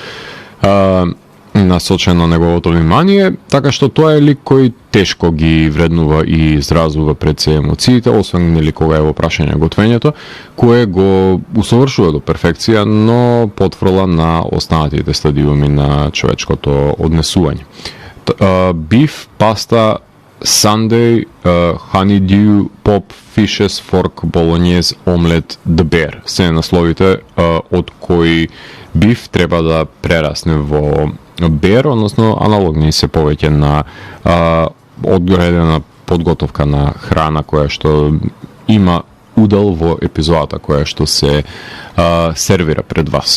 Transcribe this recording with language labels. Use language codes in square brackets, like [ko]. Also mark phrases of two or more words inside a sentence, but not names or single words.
[mk] насочено неговото внимание, така што тоа е лик кој тешко ги вреднува и изразува пред се емоциите, освен нели кога е во прашање готвењето, кое го усовршува до перфекција, но потврла на останатите стадиуми на човечкото однесување. Биф, паста, Sunday, honeydew, pop, fishes, fork, bolognese, omelet, the bear. Се насловите од кои биф треба да прерасне во bear, односно аналогни се повеќе на одредена подготовка на храна која што има удел во епизодата која што се сервира пред вас.